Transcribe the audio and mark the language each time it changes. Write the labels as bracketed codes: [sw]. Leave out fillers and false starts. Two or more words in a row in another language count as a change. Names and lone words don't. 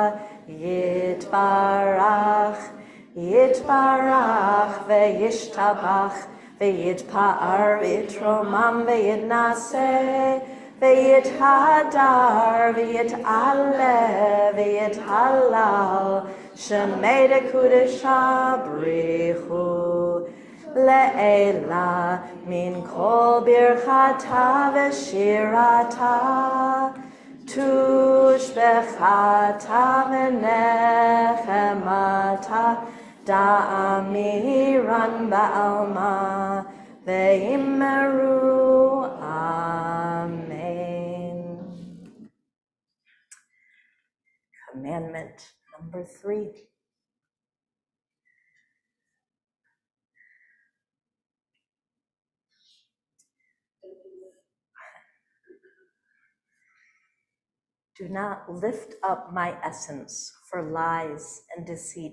[arc] יתברך וישתבח ויתפאר ויתרומם ויתנשא ויתהדר ויתעלה ויתהלל שמה דקודשא בריך הוא לעלא מן כל ברכתא ושירתא תשבחתא ונחמתא דאמירן בעלמא ואמרו. [en] Amen. Commandment number 3. Do not lift up my essence for lies and deceit.